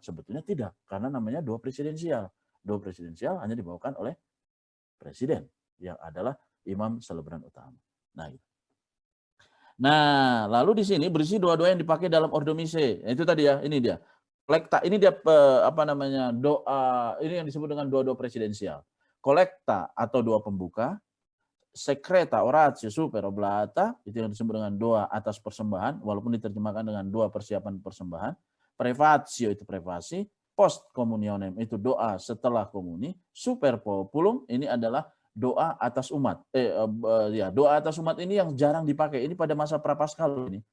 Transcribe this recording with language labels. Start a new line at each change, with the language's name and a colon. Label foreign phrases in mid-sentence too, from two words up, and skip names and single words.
Indonesian: Sebetulnya tidak, karena namanya doa presidensial. Doa presidensial hanya dibawakan oleh presiden yang adalah imam selebran utama. Nah, lalu di sini berisi doa-doa yang dipakai dalam Ordo Missae. Itu tadi ya, ini dia. Kolekta, ini dia doa, ini yang disebut dengan doa-doa presidensial. Kolekta atau doa pembuka,
Latin: secreta oratio super oblata,
Indonesian: itu yang disebut dengan doa atas persembahan, walaupun diterjemahkan dengan doa persiapan persembahan. Prefatio itu privasi,
Latin: post communionem
Indonesian: itu doa setelah komuni,
Latin: super populum
Indonesian: ini adalah doa atas umat. Doa atas umat ini yang jarang dipakai. Ini pada masa prapaskal ini.